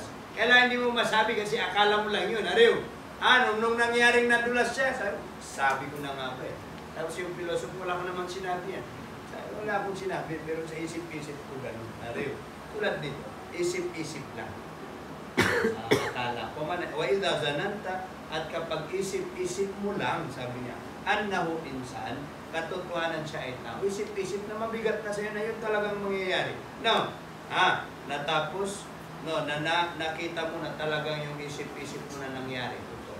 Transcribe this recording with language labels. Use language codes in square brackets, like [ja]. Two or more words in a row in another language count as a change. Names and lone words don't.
[tl] Kailangan hindi mo masabi kasi akala mo lang yun. Nung nangyaring nadulas siya, sabi ko na nga ba Tapos yung philosopher, wala ko namang sinabi yan. Wala akong sinabi, pero sa isip-isip ko ganun. Tulad dito, isip-isip lang. Akala ko man, [ar] وإذا ظننت, [tl] at kapag isip-isip mo lang, sabi niya, [ar] أنه إنسان, [tl] katotohanan siya ay tao. Isip-isip na mabigat na sa'yo na yun talagang mangyayari. No? Natapos, nakita mo na talagang yung isip-isip mo na nangyari. Totoo.